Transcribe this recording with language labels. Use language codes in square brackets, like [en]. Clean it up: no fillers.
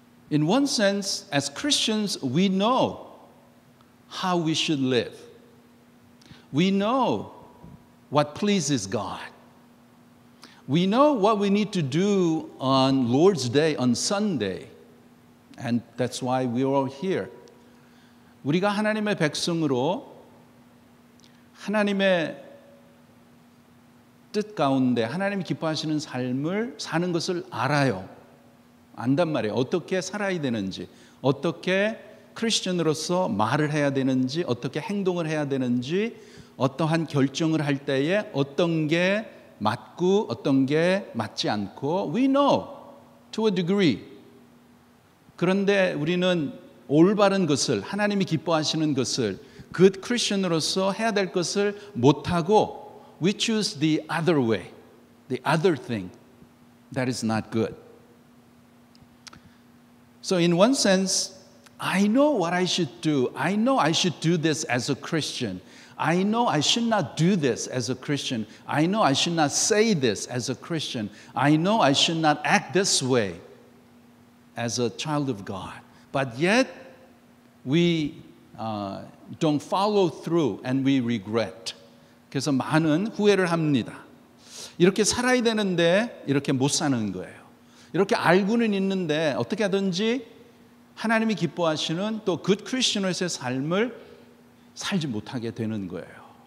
[en] In one sense, as Christians, we know how we should live. We know what pleases God. We know what we need to do on Lord's Day, on Sunday. And that's why we're all here. [ko] 우리가 하나님의 백성으로 하나님의 뜻 가운데 하나님이 기뻐하시는 삶을 사는 것을 알아요. 안단 말이에요. 어떻게 살아야 되는지, 어떻게 크리스천으로서 말을 해야 되는지, 어떻게 행동을 해야 되는지, 어떠한 결정을 할 때에 어떤 게 맞고 어떤 게 맞지 않고 [en] we know to a degree. [ko] 그런데 우리는 올바른 것을 하나님이 기뻐하시는 것을 good Christian으로서 해야 될 것을 못하고 [en] we choose the other way, the other thing that is not good. So in one sense, I know what I should do. I know I should do this as a Christian. I know I should not do this as a Christian. I know I should not say this as a Christian. I know I should not act this way as a child of God. But yet, we don't follow through and we regret. [ko] 그래서 많은 후회를 합니다. 이렇게 살아야 되는데 이렇게 못 사는 거예요. 이렇게 알고는 있는데 어떻게 하든지 하나님이 기뻐하시는 또 good Christian으로서의 삶을 살지 못하게 되는 거예요.